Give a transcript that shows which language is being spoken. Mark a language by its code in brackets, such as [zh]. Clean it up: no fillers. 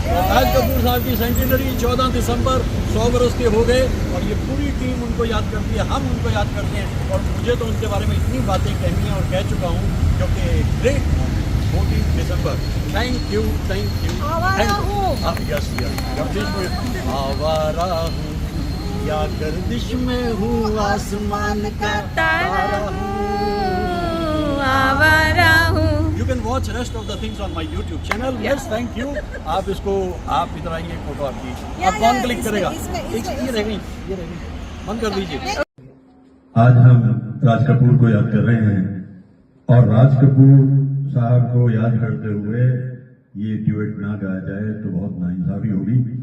[hi] राज कपूर साहब की सेंटिनरी 14 दिसंबर 100 बरस के हो गए और ये पूरी टीम उनको याद करती है, हम उनको याद करते हैं और मुझे तो उनके बारे में इतनी बातें कहनी है और कह चुका हूँ क्योंकि great 14 December. [en] Thank you, thank you. [hi] आवारा हूँ। [en] yes yes, [hi] गर्दिश में आवारा हूँ या गर्दिश में हूँ, आसमान का तारा हूँ, आवारा हूँ। [en] You can watch rest of the things on my YouTube channel. Yes, thank you. [hi] आप इसको आप इधर आइए, फोटो आपकी। अब कौन क्लिक करेगा? ये रह गई, ये रह गई। बंद कर दीजिए। आज हम राज कपूर को याद कर रहे हैं और राज कपूर साहब को याद करते हुए ये ड्यूएट ना गाया जाए तो बहुत नाइंसाफी होगी।